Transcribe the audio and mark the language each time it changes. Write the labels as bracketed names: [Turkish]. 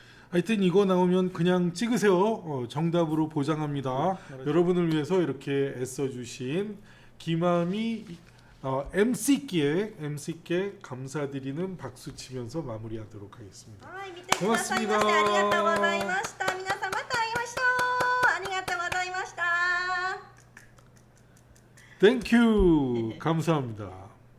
[Korean] 하여튼 이거 나오면 그냥 찍으세요. 정답으로 보장합니다. 여러분을 위해서 이렇게 애써주신 김아미 MC께 감사드리는 박수 치면서 마무리하도록 하겠습니다. [Japanese] はい、見てくださいましてありがとうございました。皆さんまた会いましょう。ありがとうございました。 [English] Thank you. [Korean] 감사합니다.